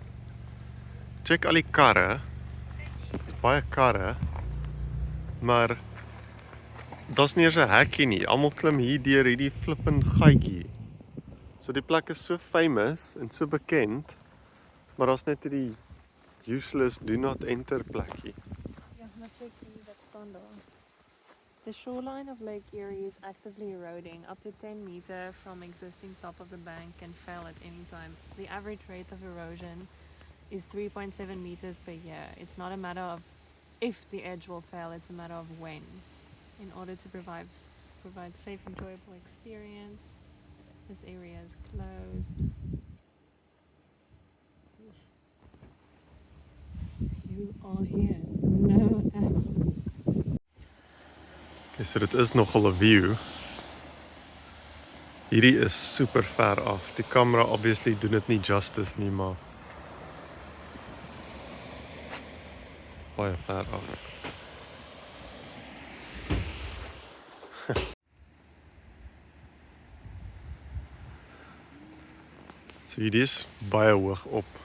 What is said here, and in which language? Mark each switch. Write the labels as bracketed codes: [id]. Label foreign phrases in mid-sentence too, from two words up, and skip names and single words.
[af] Check al die karre. Dis baie karre. Maar daar's nie eens 'n hekkie nie. Almal klim hier deur hierdie flippin gaatjie. So die plek is so famous en so bekend, maar daar's net hierdie useless [en] do not enter [af] plekkie. Ja, maar check hier wat staan daar. [en] The shoreline of Lake Erie is actively eroding. Up to 10 meter from existing top of the bank can fail at any time. The average rate of erosion is 3.7 meters per year. It's not a matter of if the edge will fail, it's a matter of when. In order to provide safe, enjoyable experience, this area is closed. You are here. No access. [af] Okay, so dit is nogal 'n view. Hierdie is super ver af. Die kamera obviously doen dit nie justice nie, maar baie ver af. So hierdie is baie hoog op.